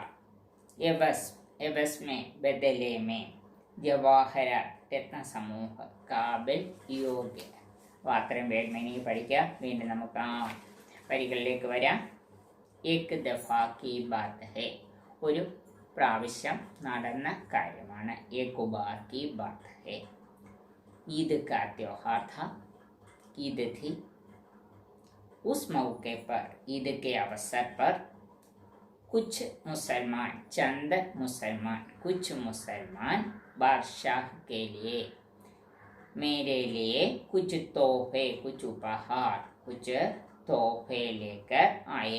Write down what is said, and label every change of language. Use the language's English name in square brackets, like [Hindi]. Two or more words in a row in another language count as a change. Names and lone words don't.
[Hindi] एवज़ में बदले में, जवाहर रत्नसमूह, काबिल योग्य. [Malayalam] അപ്പോൾ അത്രയും വേഗം എനിക്ക് പഠിക്കാം. വീണ്ടും നമുക്ക് ആ വരികളിലേക്ക് വരാം. [Hindi] एक दफ़ा की बात है, [Malayalam] ഒരു പ്രാവശ്യം നടന്ന കാര്യമാണ്. [Hindi] एक बार की बात है। ईद का त्योहार था, ईद थी। उस मौके पर, ईद के अवसर पर, कुछ मुसलमान, चंद मुसलमान, कुछ मुसलमान बादशाह के लिए, मेरे लिए कुछ तोहफे, कुछ उपहार, कुछ तोहफे लेकर आए।